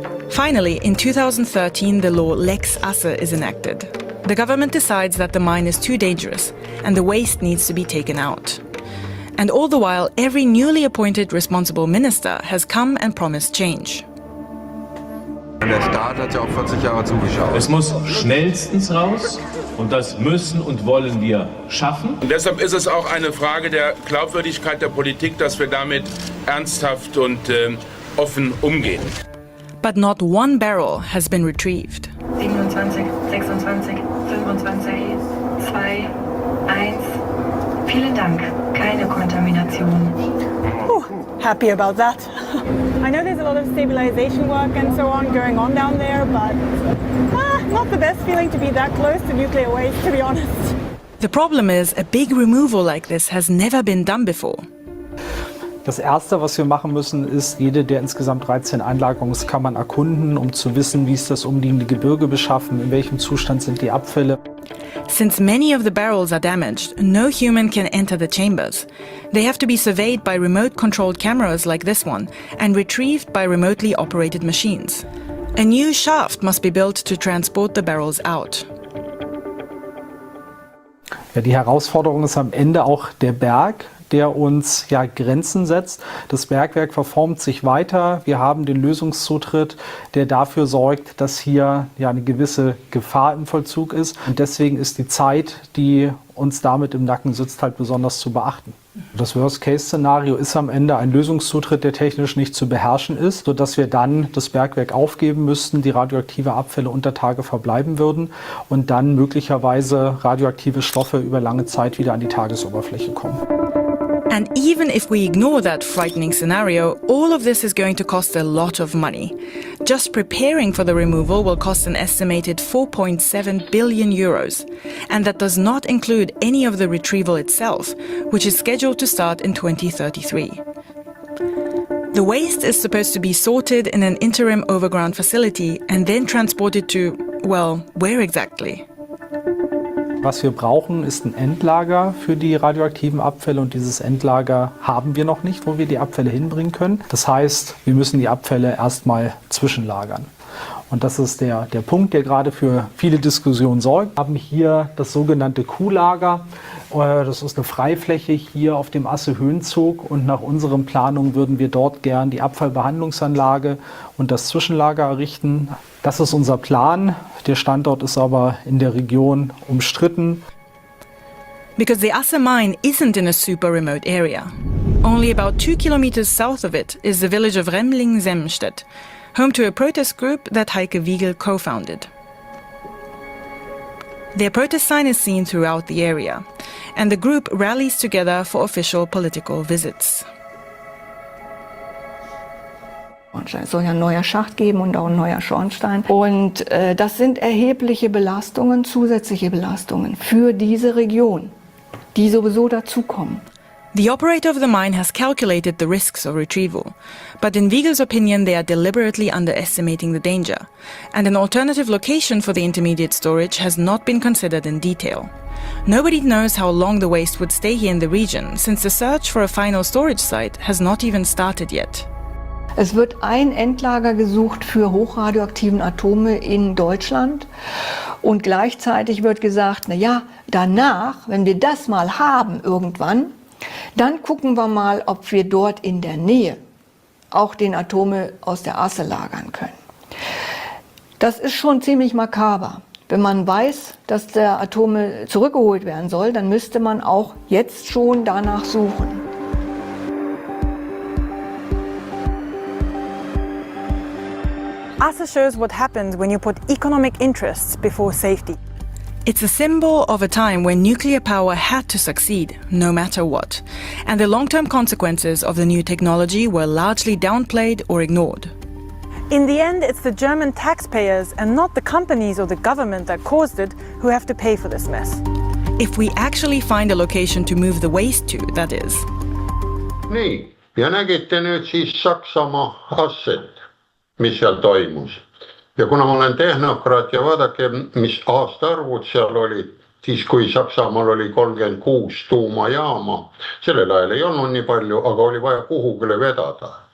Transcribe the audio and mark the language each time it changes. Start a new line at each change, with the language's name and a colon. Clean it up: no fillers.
English: Finally, in 2013, the law Lex Asse is enacted. The government decides that the mine is too dangerous and the waste needs to be taken out. And all the while, every newly appointed responsible minister has come and promised change.
German: Der Staat hat ja auch 40 Jahre zugeschaut. Es muss schnellstens raus und das müssen und wollen wir schaffen. Und deshalb ist es auch eine Frage der Glaubwürdigkeit der Politik, dass wir damit ernsthaft und offen umgehen.
English: But not one barrel has been retrieved.
German: 27, 26, 25, 2, 1. Vielen Dank. Keine Kontamination.
English: Happy about that. I know there's a lot of stabilization work and so on going on down there, but not the best feeling to be that close to nuclear waste, to be honest. The problem is, a big removal like this has never been done before.
German: Das Erste, was wir machen müssen, ist jede der insgesamt 13 Einlagerungskammern erkunden, um zu wissen, wie ist das umliegende Gebirge beschaffen, in welchem Zustand sind die Abfälle.
English: Since many of the barrels are damaged, no human can enter the chambers. They have to be surveyed by remote-controlled cameras like this one and retrieved by remotely operated machines. A new shaft must be built to transport the barrels out.
German: Ja, die Herausforderung ist am Ende auch der Berg, der uns ja Grenzen setzt. Das Bergwerk verformt sich weiter. Wir haben den Lösungszutritt, der dafür sorgt, dass hier ja eine gewisse Gefahr im Vollzug ist. Und deswegen ist die Zeit, die uns damit im Nacken sitzt, halt besonders zu beachten. Das Worst-Case-Szenario ist am Ende ein Lösungszutritt, der technisch nicht zu beherrschen ist, sodass wir dann das Bergwerk aufgeben müssten, die radioaktive Abfälle unter Tage verbleiben würden und dann möglicherweise radioaktive Stoffe über lange Zeit wieder an die Tagesoberfläche kommen.
English: And even if we ignore that frightening scenario, all of this is going to cost a lot of money. Just preparing for the removal will cost an estimated 4.7 billion euros. And that does not include any of the retrieval itself, which is scheduled to start in 2033. The waste is supposed to be sorted in an interim overground facility and then transported to, well, where exactly?
German: Was wir brauchen, ist ein Endlager für die radioaktiven Abfälle und dieses Endlager haben wir noch nicht, wo wir die Abfälle hinbringen können. Das heißt, wir müssen die Abfälle erstmal zwischenlagern. Und das ist der Punkt, der gerade für viele Diskussionen sorgt. Wir haben hier das sogenannte Kuhlager. Das ist eine Freifläche hier auf dem Asse-Höhenzug und nach unseren Planungen würden wir dort gern die Abfallbehandlungsanlage und das Zwischenlager errichten. Das ist unser Plan. Der Standort ist aber in der Region umstritten.
English: Because the Asse mine isn't in a super remote area. Only about 2 kilometers south of it is the village of Remling-Semstedt, home to a protest group that Heike Wiegel co-founded. Their protest sign is seen throughout the area, and the group rallies together for official political visits.
German: Es soll ja ein neuer Schacht geben und auch ein neuer Schornstein. Und das sind erhebliche Belastungen, zusätzliche Belastungen für diese Region, die sowieso dazukommen.
English: The operator of the mine has calculated the risks of retrieval, but in Wiegel's opinion they are deliberately underestimating the danger, and an alternative location for the intermediate storage has not been considered in detail. Nobody knows how long the waste would stay here in the region, since the search for a final storage site has not even started yet.
German: Es wird ein Endlager gesucht für hochradioaktiven Atome in Deutschland und gleichzeitig wird gesagt, na ja, danach, wenn wir das mal haben irgendwann, dann gucken wir mal, ob wir dort in der Nähe auch den Atome aus der Asse lagern können. Das ist schon ziemlich makaber. Wenn man weiß, dass der Atome zurückgeholt werden soll, dann müsste man auch jetzt schon danach suchen.
English: Asse shows what happens when you put economic interests before safety. It's a symbol of a time when nuclear power had to succeed, no matter what, and the long-term consequences of the new technology were largely downplayed or ignored. In the end, it's the German taxpayers and not the companies or the government that caused it who have to pay for this mess. If we actually find a location to move the waste to, that is.
Estonian: Nii, ja nägite nüüd siis Saksamaa asset, mis seal toimus. Ja kuna ma olen tehnokraat ja vaadake, mis aastaarvud seal olid, siis kui Saksamaal oli 36 tuumajaama, sellel ajal ei olnud nii palju, aga oli vaja kuhugile vedada.